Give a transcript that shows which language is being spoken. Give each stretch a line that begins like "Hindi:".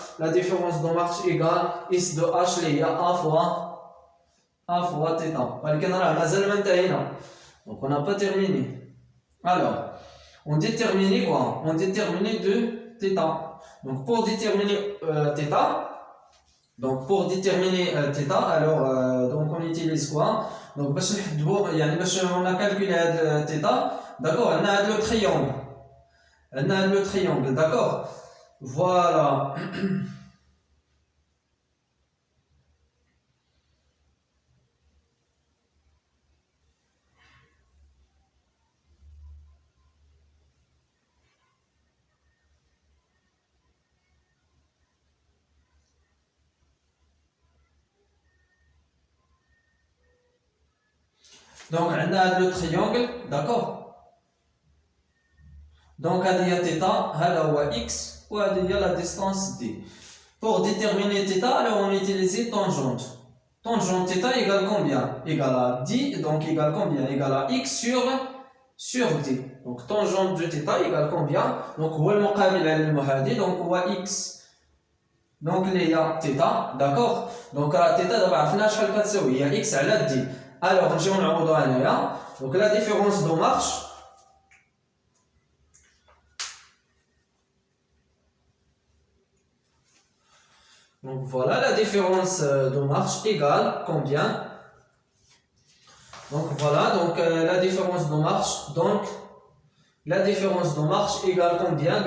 French: La différence de marche égale S de H il y a 1 fois θ. Donc on n'a pas terminé. Alors, on détermine quoi? On détermine de θ. Donc pour déterminer θ, alors donc on utilise quoi?
Arabic: Donc باش نحددوا يعني باش
French: on calculé
Arabic: هاد θ.
French: d'accord. on a le triangle. On a le triangle, d'accord. Voilà. Donc, on a le triangle, d'accord. Donc, il y a θ, x, ou il y a la distance d. Pour déterminer θ, alors on utilise tangente. Tangente θ égale combien? Égale à d, donc égale combien? Égale à x sur d. Donc, tangente de θ égale combien?
Arabic: Donc, هو المقابل للمحاذي, donc هو x.
French: Donc, il y a θ, d'accord.
Arabic: Donc, θ دابا عرفنا شحال كتساوي, هي x على d. Alors, نجيو نعوضو هنايا.
French: Donc, la différence de marche. Donc voilà, la différence de marche égale combien? Donc voilà, donc la différence de marche, donc la différence de marche égale combien?